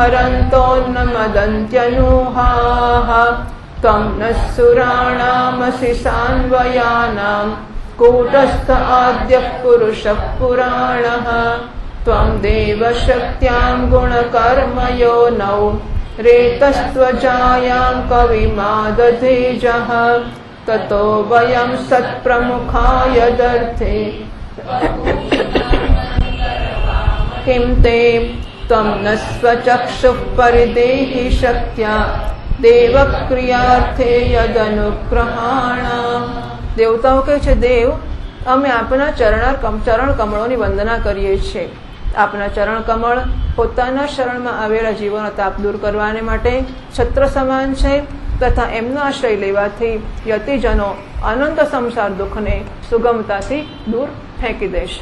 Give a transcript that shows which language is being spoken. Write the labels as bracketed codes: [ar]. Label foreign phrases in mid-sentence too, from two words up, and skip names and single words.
[sa] हरन्तोन्नमदन्त्यनूहाः त्वं नः सुराणामसि सान्वयानां कूटस्थ आद्यः पुरुषः पुराणः त्वं देवशक्त्यां गुणकर्मयोनौ रेतस्त्वजायां कविमादधेजः ततो वयं सत्प्रमुखाय दर्थे किं ते त्वं न स्वचक्षुः परिदेहि शक्त्या देवक्रियार्थे યદનુગ્રહાણામ। [gu] દેવતાઓ કહે છે, દેવ અમે આપના ચરણ કમળોની વંદના કરીએ છીએ। આપના ચરણ કમળ પોતાના શરણમાં આવેલા જીવોનો તાપ દૂર કરવાને માટે છત્ર સમાન છે તથા એમનો આશ્રય લેવાથી યતિજનો અનંત સંસાર દુઃખને સુગમતાથી દૂર ફેંકી દેશે।